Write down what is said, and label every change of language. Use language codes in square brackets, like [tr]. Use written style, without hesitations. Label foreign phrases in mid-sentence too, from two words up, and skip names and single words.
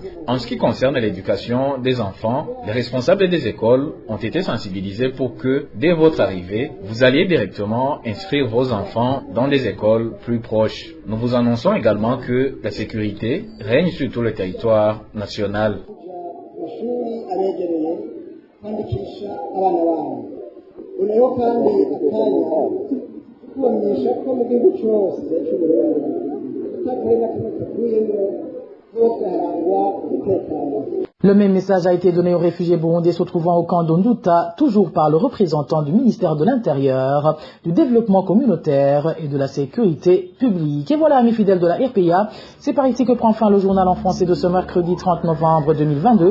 [fr] En ce qui concerne l'éducation des enfants, les responsables des écoles ont été sensibilisés pour que, dès votre arrivée, vous alliez directement inscrire vos enfants dans des écoles plus proches. Nous vous annonçons également que la sécurité règne sur tout le territoire national. [rw] unayo kandi akanya kubamenyesha ko mu gihugu cyose cy'uburundi atakarere na kamwe kavuyemo hose harangwa umutekano. [fr] Le même message a été donné aux réfugiés burundais se trouvant au camp d'Onduta, toujours par le représentant du ministère de l'Intérieur, du Développement communautaire et de la Sécurité publique. Et voilà, amis fidèles de la RPA, c'est par ici que prend fin le journal en français de ce mercredi 30 novembre 2022.